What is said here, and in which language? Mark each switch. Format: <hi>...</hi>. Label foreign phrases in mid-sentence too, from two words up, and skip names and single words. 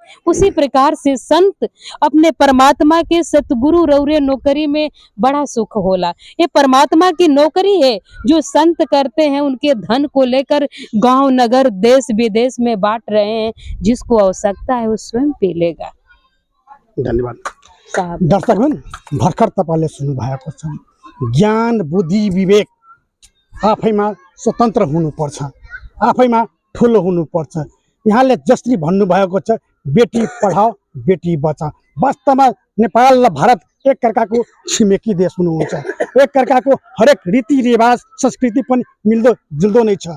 <hi>उसी प्रकार से संत अपने परमात्मा के सतगुरु रौरे नौकरी में बड़ा सुख होला। ये परमात्मा की नौकरी है जो संत करते हैं, उनके धन को लेकर गांव नगर देश विदेश में बांट रहे हैं। जिसको आवश्यकता है वो स्वयं पी लेगा। धन्यवाद साहब।</hi> <ne>दर्शकगण, भर्खर तपाईँले सुन्नुभएको छ, ज्ञान बुद्धि विवेक आफैमा स्वतन्त्र हुनुपर्छ, आफैमा ठुलो हुनुपर्छ। यहाँले जसरी भन्नुभएको छ,</ne> <hi>बेटी पढाओ बेटी बचाओ।</hi> <ne>वास्तवमा नेपाल र भारत एक अर्काको छिमेकी देश हुनुहुन्छ, एक अर्काको हरेक रीतिरिवाज संस्कृति पनि मिल्दो जुल्दो नै छ।</ne>